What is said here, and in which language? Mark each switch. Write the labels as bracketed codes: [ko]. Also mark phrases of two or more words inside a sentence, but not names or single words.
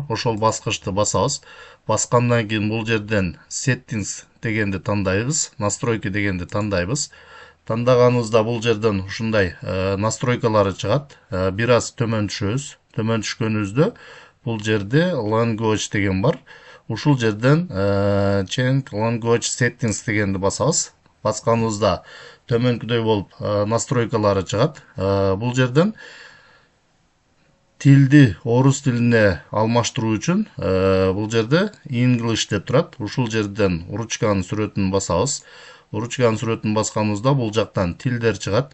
[ky] Ошол баскычты басабыз. Баскандан кийин бул жерден settings дегенди тандайбыз, настройки дегенди тандайбыз. Тандаганыбызда бул жерден ушундай настройкалары чыгат. Бир аз төмөн түшөбүз. Төмөн түшкөнүбүздө бул жерде language деген бар. Ушул жерден [en] change language settings [ky] дегенди басабыз. Басканыбызда төмөнкүдөй болуп настройкалары чыгат. Бул жерден тилди орус тилине алмаштыруу үчүн бул жерде English деп турат. Ушул жерден ручканын сүрөтүн басабыз. Ручканын сүрөтүн басканыбызда бул жактан тилдер чыгат.